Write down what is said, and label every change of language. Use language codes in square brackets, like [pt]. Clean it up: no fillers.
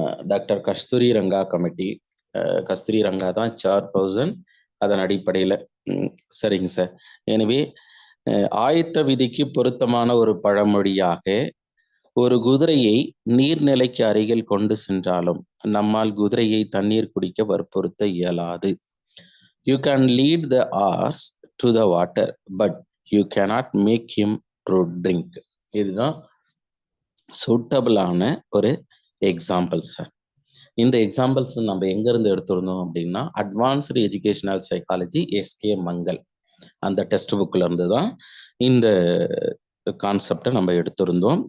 [ta] Doctor கஸ்தூரி Ranga committee, கஸ்தூரி ரங்கா தான் chairperson. அதன் அடிப்படையில் சரிங்க சார். எனவே ஆயத்த விதிக்கு பொருத்தமான ஒரு பழமொழியாக, ஒரு குதிரையை நீர்நிலைக்கு அருகில் கொண்டு சென்றாலும் நம்மால் குதிரையை தண்ணீர் குடிக்க வற்புறுத்த இயலாது. [en] You can lead the horse to the water, but you cannot make him to drink. [ta] இதுதான் சூட்டபிளான ஒரு எக்ஸாம்பிள் சார். இந்த எக்ஸாம்பிள்ஸ் நம்ம எங்கேருந்து எடுத்துருந்தோம் அப்படின்னா advanced educational psychology SK Mangal அந்த டெக்ஸ்ட் புக்கில் இருந்து தான் இந்த கான்செப்டை நம்ம எடுத்திருந்தோம்.